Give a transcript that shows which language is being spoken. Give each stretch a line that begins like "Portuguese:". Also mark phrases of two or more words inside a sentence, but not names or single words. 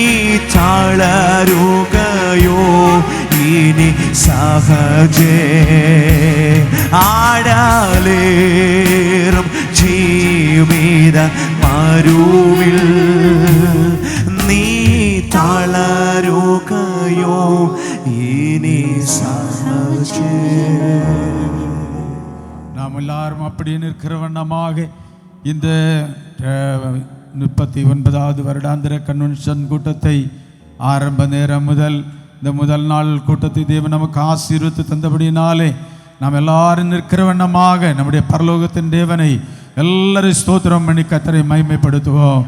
Malayalam: തളരുകയോ ഇനി സഹജേ ആഴലേറും ജീവിത മരുവിൽ നീ തളരുകയോ ഇനി സഹജേ.
Tamil: நாம் எல்லாரும் அப்படி நிற்கிற வண்ணமாக இந்த 39வது வருடாந்திர கன்வென்ஷன் கூட்டத்தை ஆரம்ப நேரம் முதல் இந்த முதல் நாள் கூட்டத்தை தேவன் நமக்கு ஆசீர்வதித்து தந்தபடினாலே நாம் எல்லாரும் நிற்கிற வண்ணமாக நம்முடைய பரலோகத்தின் தேவனை எல்லாரும் ஸ்தோத்திரம் பண்ணி கர்த்தரை மகிமைப்படுத்துவோம்.